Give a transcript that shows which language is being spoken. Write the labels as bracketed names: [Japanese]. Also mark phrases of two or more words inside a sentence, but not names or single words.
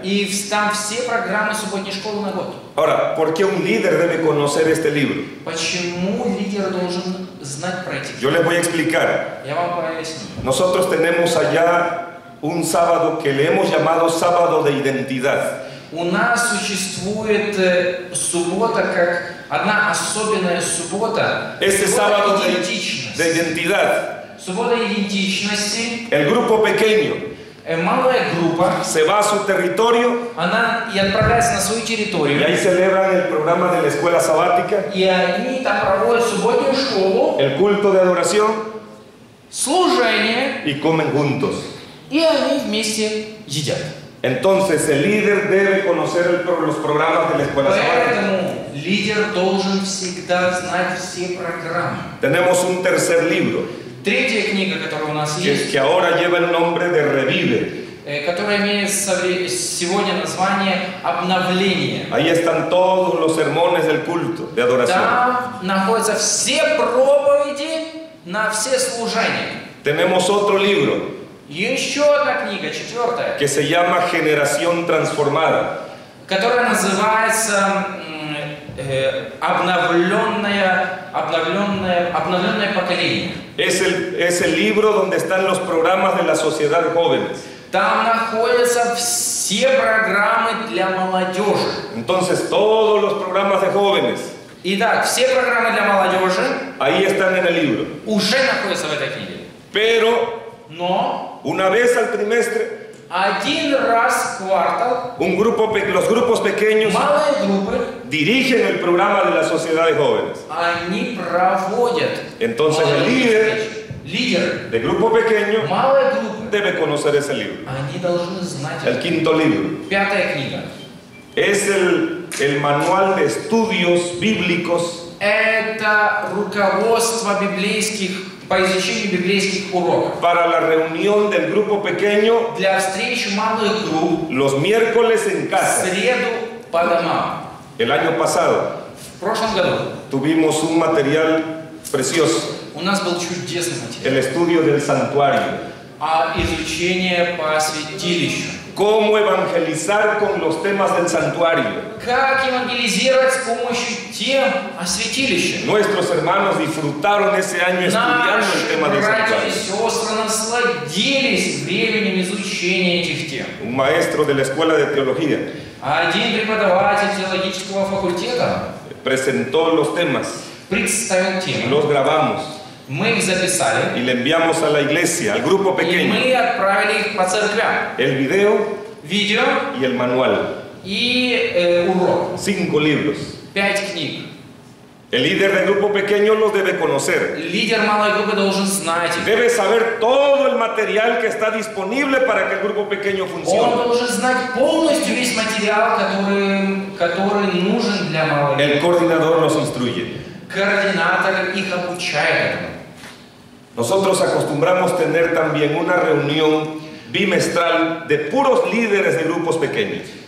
[Russian] И там все программы субботней школы на год. [Spanish] Ahora, ¿por qué un líder debe conocer este libro? [Russian] Почему лидер должен знать про эти? [Spanish] Yo les voy a explicar. [Russian] Я вам поясню. [Spanish] Nosotros tenemos allá un sábado que le hemos llamado sábado de identidad. [Russian] У нас существует суббота как одна особенная суббота. [Spanish] Este sábado de [Russian] идентичности. [Spanish] identidad, [Russian] Суббота идентичности. [Spanish] el grupo pequeño [Russian] малая группа, [Spanish] se va a su territorio [Russian] она и отправляется на свою [Spanish] y [Russian] территорию, [Spanish] ahí celebran el programa de la escuela sabática, [Russian] и они там проводят субботнюю школу, [Spanish] el culto de adoración [Russian] служение, [Spanish] y comen juntos. [Russian] и они вместе едят. [Spanish] Entonces el líder debe conocer los programas de la escuela sabática. [Russian] Поэтому лидер должен всегда знать все программы. [Spanish] Tenemos un tercer libro [Russian] Третья книга, которая у нас есть, [Spanish] que ahora lleva el nombre de Revive. [Russian] которая имеет сегодня название «Обновление». [Spanish] Ahí están todos los sermones del culto de adoración. [Russian] Там находятся все проповеди на все служения. [Spanish] Tenemos otro libro [Russian] Еще одна книга, четвертая, [Spanish] que se llama Generación Transformada. [Russian] которая называется обновленное поколение. [Spanish] Es el libro donde están los programas de la sociedad de jóvenes. [Russian] Там находятся все программы для молодежи. [Spanish] Entonces todos los programas de jóvenes [Russian] Итак, все программы для молодежи [Spanish] ahí están en el libro. [Russian] уже находятся в этой книге. [Spanish] Pero [Russian] Но [Spanish] una vez al trimestre, [Russian] один раз в квартал [Spanish] los grupos pequeños [Russian] малые группы, [Spanish] dirigen el programa de la sociedad de jóvenes. [Russian] они проводят [Spanish] Entonces el [Russian] молодежные лидер [Spanish] del grupo pequeño [Russian] малой группы. [Spanish] debe conocer ese libro. [Russian] Они должны знать. [Spanish] El quinto libro [Russian] Пятая книга. [Spanish] es el manual de estudios bíblicos [Russian] Это руководство по изучению библейских уроков. [Spanish] para la reunión del grupo pequeño [Russian] Для встреч малых групп [Spanish] los miércoles en [Russian] в [Spanish] casa. [Russian] среду по домам. [Spanish] El año pasado [Russian] В прошлом году [Spanish] tuvimos un material precioso, [Russian] у нас был чудесный материал. [Spanish] el estudio del santuario, [Russian] Изучение по святилищу. [Spanish] cómo evangelizar con los temas del santuario. [Russian] Как евангелизировать с помощью тем о святилище. [Spanish] Nuestros hermanos disfrutaron ese año estudiando el tema del [Russian] Наши братья и [Spanish] santuario. [Russian] сестры насладились временем изучения этих тем. [Spanish] Un maestro de la escuela de teología [Russian] Один преподаватель теологического факультета [Spanish] presentó los temas, [Russian] представил темы. [Spanish] los grabamos [Russian] Мы их записали, [Spanish] y le enviamos a la iglesia, al grupo [Russian] и [Spanish] pequeño, [Russian] мы отправили их по церквям. [Spanish] el video [Russian] Видео [Spanish] y el manual. [Russian] и урок. [Spanish] 5 libros. [Russian] 5 книг. [Spanish] El líder del grupo pequeño los debe conocer. [Russian] Лидер малой группы должен знать их. [Spanish] Debe saber todo el material que está disponible para que el grupo pequeño [Russian] Он [Spanish] funcione. [Russian] должен знать полностью весь материал, который нужен для малой группы. [Spanish] El coordinador nos instruye. [Russian] Координатор их обучает этому. [Spanish] Nosotros acostumbramos tener también una reunión bimestral de puros líderes de grupos pequeños.